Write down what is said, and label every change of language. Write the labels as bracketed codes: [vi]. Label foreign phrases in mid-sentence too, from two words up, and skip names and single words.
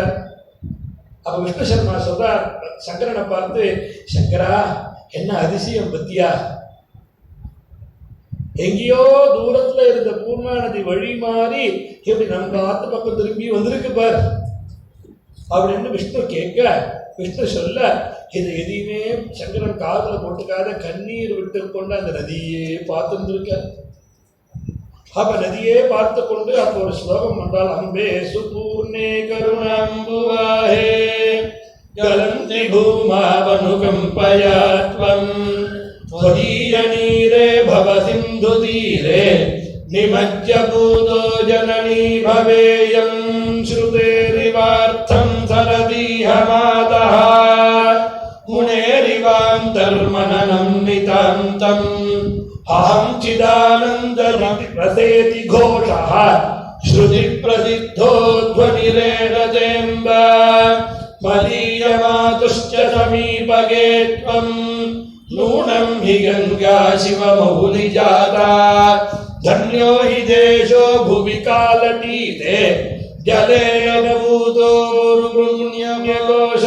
[ta] அப்ப விஷ்ணு சர்மா சொல்றார் சங்கரனை பார்த்து, சங்கரா என்ன அதிசயம் பத்தியா, எங்கேயோ தூரத்துல இருந்த பூர்ணாநதி வழி மாறி எப்படி நம்ம ஆத்து பக்கம் திரும்பி வந்திருக்கு பார் அப்படின்னு விஷ்ணு கேட்க, விஷ்ணு சொல்ல, இது எதையுமே சங்கரன் காதுல போட்டுக்காத கண்ணீர் விட்டு கொண்டு அந்த நதியே பார்த்துருக்க. அப்ப நதியே பார்த்து கொண்டு அப்ப ஒரு ஸ்லோகம் வந்தால், [sa] अम्बे सुपूर्णे करुणाम्बुवाहे कलन्ति भूमावनुकम्पयात्वम् त्वदीय नीरे भव सिन्धु तीरे निमज्य भूतो जननी भवेयं श्रुतेरिवार्थं सरदीह मातः मुनेरिवान्तर्मननं नितान्तम् अहं चिदानन्दरसेति घोषः श्रुतिप्रसिद्धो ध्वनिरेणतेऽम्ब मदीयमातुश्च समीपगे त्वम् नूनं हि गंगा शिवमहुली जाता धन्यो हि देशो भुवि कालतीते जलेन भूतो पुण्यकोशः.